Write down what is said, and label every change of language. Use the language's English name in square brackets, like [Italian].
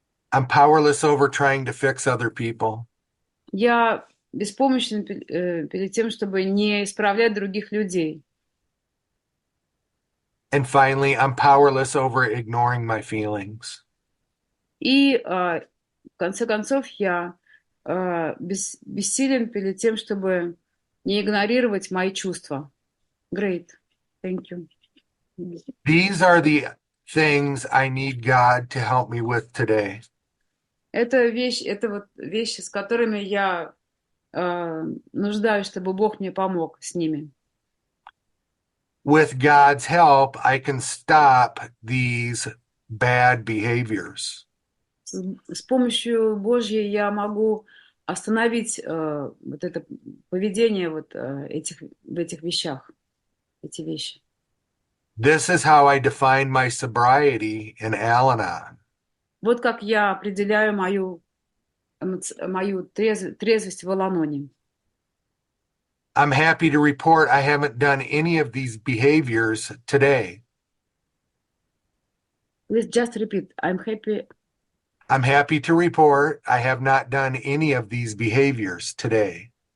[English] I'm powerless over trying to fix other people. [Russian] Я беспомощен перед тем, чтобы не исправлять других людей. [English] And finally, I'm powerless over ignoring my feelings. [Russian] И в конце концов я бессилен перед тем, чтобы не игнорировать мои чувства. [English] Great. Thank you. These are the things I need God to help me with today. [Russian] Это вот вещи, с которыми я нуждаюсь, чтобы Бог мне помог с ними. [English] With God's help, I can stop these bad behaviors. [Russian] С помощью Божьей я могу остановить вот это поведение в этих вещах, эти вещи. [English] This is how I define my sobriety in Al Anon. [Russian] Вот как я определяю мою трезвость в Ал Аноне. [English] I'm happy to report I haven't done any of these behaviors today. Let's just repeat. I'm happy. I'm happy to report I have not done any of these behaviors today.